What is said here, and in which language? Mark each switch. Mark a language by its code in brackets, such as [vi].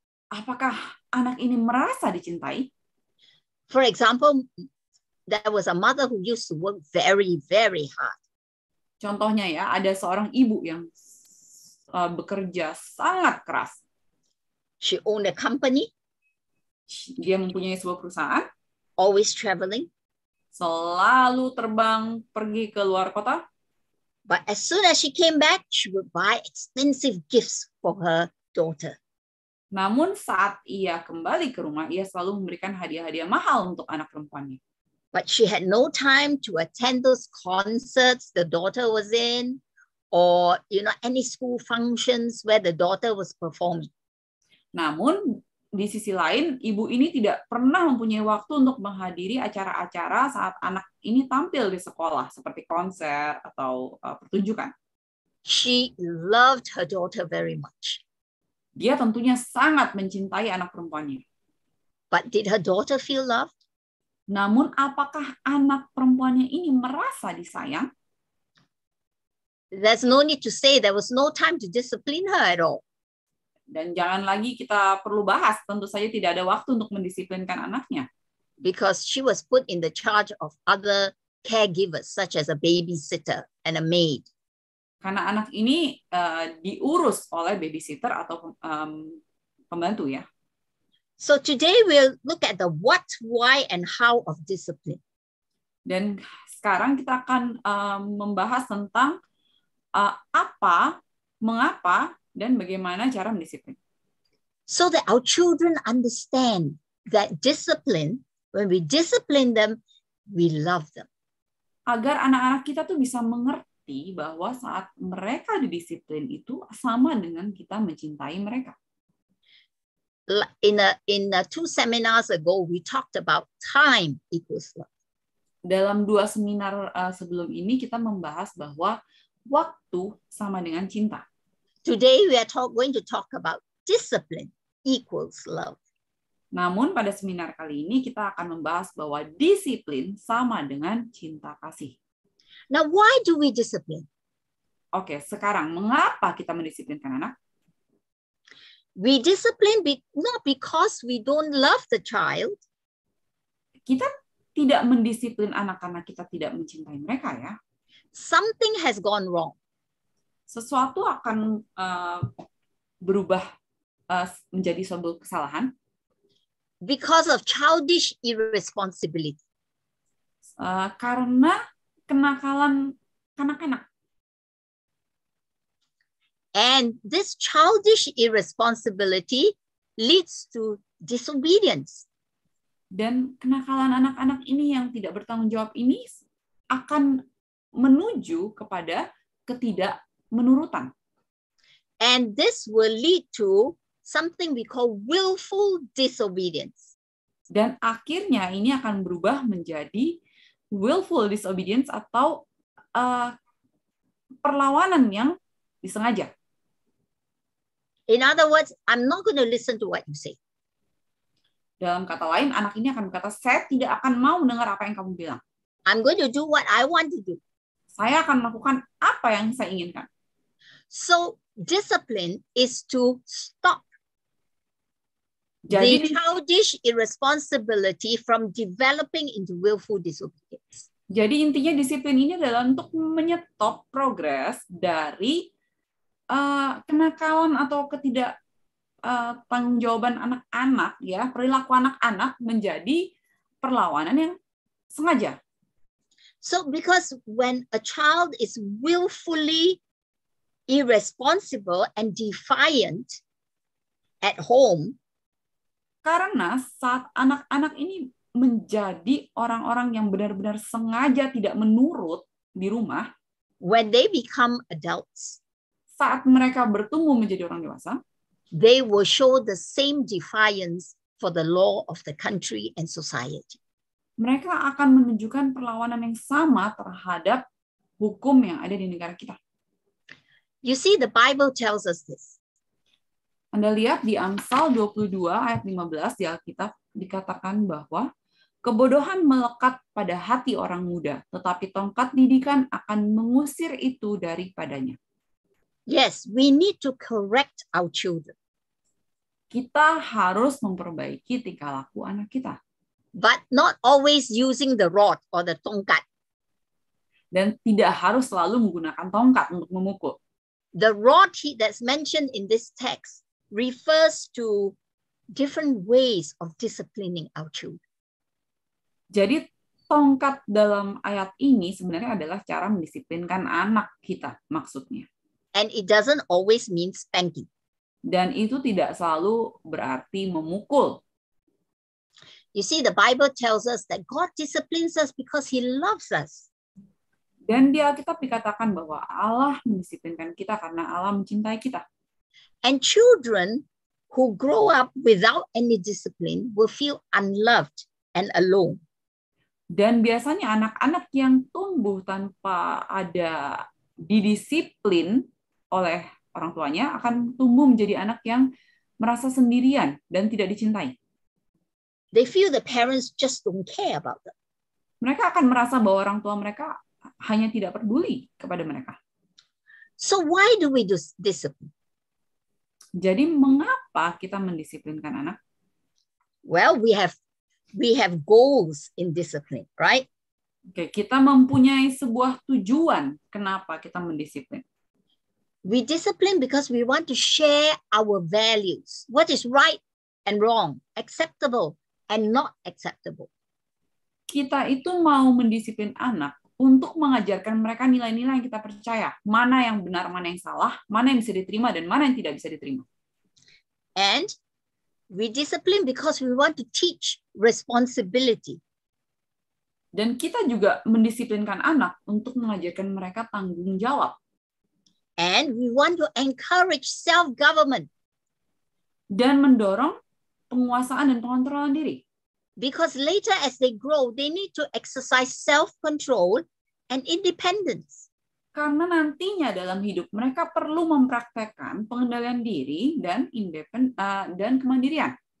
[id] Apakah anak ini merasa dicintai? [en] For example, there was a mother who used to work very, very hard. [id] Contohnya ya, ada seorang ibu yang bekerja sangat keras. [en] She owned a company. [id] Dia mempunyai sebuah perusahaan. [en] Always traveling. [id] Selalu terbang pergi ke luar kota. [en] But as soon as she came back, she would buy expensive gifts for her daughter. [id] Namun saat ia kembali ke rumah, ia selalu memberikan hadiah-hadiah mahal untuk anak perempuannya. [en] But she had no time to attend those concerts the daughter was in, or any school functions where the daughter was performing. [id] Namun di sisi lain, ibu ini tidak pernah mempunyai waktu untuk menghadiri acara-acara saat anak ini tampil di sekolah, seperti konser atau pertunjukan. [en] She loved her daughter very much. [id] Dia tentunya sangat mencintai anak perempuannya. [en] But did her daughter feel loved? [id] Namun apakah anak perempuannya ini merasa disayang? [en] There's no need to say there was no time to discipline her at all. [id] Dan jangan lagi kita perlu bahas, tentu saja tidak ada waktu untuk mendisiplinkan anaknya. [en] Because she was put in the charge of other caregivers, such as a babysitter and a maid. [id] Karena anak ini diurus oleh babysitter atau pembantu ya. [en] So today we'll look at the what, why, and how of discipline. [id] Dan sekarang kita akan membahas tentang apa, mengapa, dan bagaimana cara mendisiplin. [en] So that our children understand that discipline, when we discipline them, we love them. [id] Agar anak-anak kita tuh bisa mengerti bahwa saat mereka didisiplin itu sama dengan kita mencintai mereka. [en] In 2 seminars ago, we talked about time equals love. [id] Dalam 2 seminar sebelum ini kita membahas bahwa waktu sama dengan cinta. [en] Today we are going to talk about discipline equals love. [id] Namun pada seminar kali ini kita akan membahas bahwa disiplin sama dengan cinta kasih. [en] Now why do we discipline? [id] Oke, sekarang mengapa kita mendisiplinkan anak? [en] We discipline not because we don't love the child. [id] Kita tidak mendisiplin anak karena kita tidak mencintai mereka ya. [en] Something has gone wrong. [id] sesuatu akan berubah menjadi sebuah kesalahan [en] because of childish irresponsibility. [id] Karena kenakalan kanak-kanak. [en] And this childish irresponsibility leads to disobedience. [id] Dan kenakalan anak-anak ini yang tidak bertanggung jawab ini akan menuju kepada ketidakmenurutan. [en] And this will lead to something we call willful disobedience. [id] Dan akhirnya ini akan berubah menjadi [en] willful disobedience [id] atau perlawanan yang disengaja. [en] In other words, I'm not going to listen to what you say. [id] Dalam kata lain, anak ini akan berkata, saya tidak akan mau dengar apa yang kamu bilang. [en] I'm going to do what I want to do. [id] Saya akan melakukan apa yang saya inginkan. [en] So discipline is to stop [id] Jadi, [en] the childish irresponsibility from developing into willful disobedience. [id] Jadi intinya disiplin ini adalah untuk menyetop progres dari kenakalan atau ketidak tanggung-jawaban anak-anak, ya, perilaku anak-anak menjadi perlawanan yang sengaja. [en] So because when a child is willfully irresponsible and defiant at home, [id] karena saat anak-anak ini menjadi orang-orang yang benar-benar sengaja tidak menurut di rumah, [en] when they become adults, [id] saat mereka bertumbuh menjadi orang dewasa, [en] they will show the same defiance for the law of the country and society. [id] Mereka akan menunjukkan perlawanan yang sama terhadap hukum yang ada di negara kita. [en] You see, the Bible tells us this. [id] Anda lihat di Amsal 22 ayat 15 di Alkitab dikatakan bahwa kebodohan melekat pada hati orang muda, tetapi tongkat didikan akan mengusir itu daripadanya. [en] Yes, we need to correct our children. [id] Kita harus memperbaiki tingkah laku anak kita. [en] But not always using the rod or the tongkat. [id] Dan tidak harus selalu menggunakan tongkat untuk memukul. [en] The rod that's mentioned in this text refers to different ways of disciplining our children. [id] Jadi tongkat dalam ayat ini sebenarnya adalah cara mendisiplinkan anak kita, maksudnya. [en] And it doesn't always mean spanking. [id] Dan itu tidak selalu berarti memukul. [en] You see, the Bible tells us that God disciplines us because He loves us. [id] Dan di Alkitab dikatakan bahwa Allah mendisiplinkan kita karena Allah mencintai kita. [en] And children who grow up without any discipline will feel unloved and alone. [id] Dan biasanya anak-anak yang tumbuh tanpa ada didisiplin oleh orang tuanya akan tumbuh menjadi anak yang merasa sendirian dan tidak dicintai. [en] They feel the parents just don't care about them. [id] Mereka akan merasa bahwa orang tua mereka hanya tidak peduli kepada mereka. [en] So why do we do discipline? [id] Jadi mengapa kita mendisiplinkan anak? [en] Well, we have goals in discipline, right? [id] Oke, kita mempunyai sebuah tujuan kenapa kita mendisiplin. [en] We discipline because we want to share our values, what is right and wrong, acceptable and not acceptable. [id] Kita itu mau mendisiplin anak untuk mengajarkan mereka nilai-nilai yang kita percaya. Mana yang benar, mana yang salah, mana yang bisa diterima, dan mana yang tidak bisa diterima. [en] And we discipline because we want to teach responsibility. [id] Dan kita juga mendisiplinkan anak untuk mengajarkan mereka tanggung jawab. [en] And we want to encourage self-government. [id] Dan mendorong penguasaan dan pengontrolan diri. [en] Because later as they grow, they need to exercise self-control and independence. [id] Karena nantinya dalam hidup mereka perlu mempraktekkan pengendalian diri dan dan kemandirian.